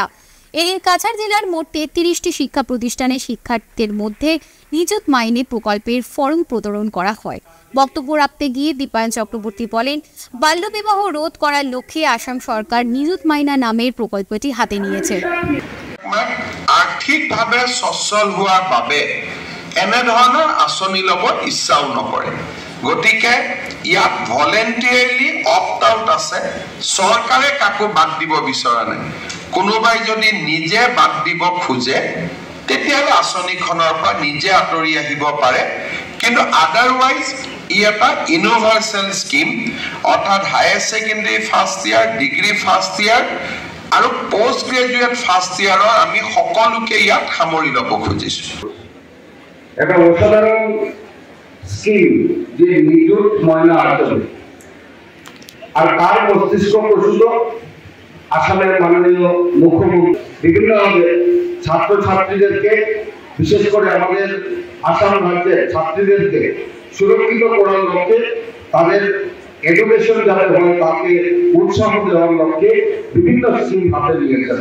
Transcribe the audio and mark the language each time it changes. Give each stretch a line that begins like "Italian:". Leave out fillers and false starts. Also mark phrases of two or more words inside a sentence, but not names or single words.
Bangla: এই কাছাড় জেলার মোট 33টি শিক্ষা প্রতিষ্ঠানে শিক্ষার্থীদের মধ্যে নিযুত মাইনে প্রকল্পের ফরম প্রদান করা হয়। বক্তব্য রাখতে গিয়ে দীপায়ন চক্রবর্তী বলেন, বাল্যবিবাহ রোধ করার লক্ষ্যে আসাম সরকার নিযুত মাইনা নামের প্রকল্পটি হাতে নিয়েছে।
Assamese: আৰ্থিকভাৱে সচ্ছল হোৱাৰ বাবে এনেধৰণৰ আঁচনি ল'ব ইচ্ছাও নকৰে। গতিকে ইয়াত
English: voluntarily opt out
Assamese: আছে, চৰকাৰে কাকো বাদ দিব বিচৰা নাই। কোনোবাই যদি নিজে বাদ দিব খোজে তেতিয়াহ'লে আঁচনিখনৰ পৰা নিজে আঁতৰি আহিব পাৰে, কিন্তু আদাৰৱাইজ ই এটা
English: universal scheme,
Assamese: অৰ্থাৎ
English: higher secondary first year, degree first year
Assamese: আৰু
English: post graduate first year
Assamese: আমি সকলোকে ইয়াত সামৰি ল'ব খুজিছো।
Bangla: এটা অসাধারণ স্কিম যে নিযুত ময়না আচরণ, আর তার মস্তিষ্ক প্রসূত আসামের মাননীয় মুখ্যমন্ত্রী বিভিন্নভাবে ছাত্রছাত্রীদেরকে, বিশেষ করে আমাদের আসাম রাজ্যের ছাত্রীদেরকে সুরক্ষিত করার লক্ষ্যে, তাদের এডুকেশন যাতে হয় তাকে উৎসাহ দেওয়ার লক্ষ্যে বিভিন্ন স্কিম হাতে নিয়েছেন।